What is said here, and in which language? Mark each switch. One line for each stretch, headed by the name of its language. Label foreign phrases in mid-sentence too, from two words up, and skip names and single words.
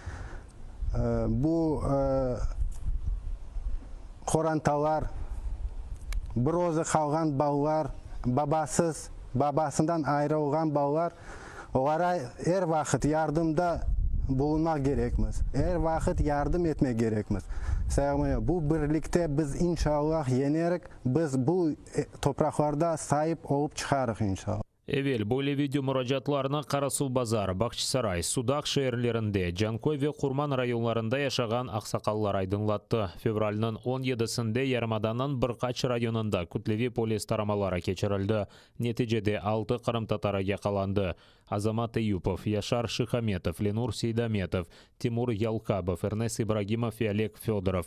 Crimean Tatar: Bu korantalar, bir özü kalgan bağlar, babasından ayrılgan bağlar, onlara her vakit yardımda bulunmak gerekmez. Her vakit yardım etmek gerekmez. Bu birlikte biz inşallah yenerek, biz bu topraklarda sahip olup çıkarız inşallah. Evvel böyle video müracaatlarına Karasу Bazar, Bakçısaray, Судак şehirlerinde, Cankoy ve Kurman rayonlarında yaşagan aksakallar aydınlattı. Fevralının 17'sinde Yarımadanın birkaç rayonunda kütlevi polis taramalara geçirildi. Neticede 6 Kırım Tatarı yakalandı. Azamat Eyüpov, Yaşar Şıhametov, Lenur Seydametov, Timur Yalkabov, Ernest İbrahimov ve Oleg Fedorov.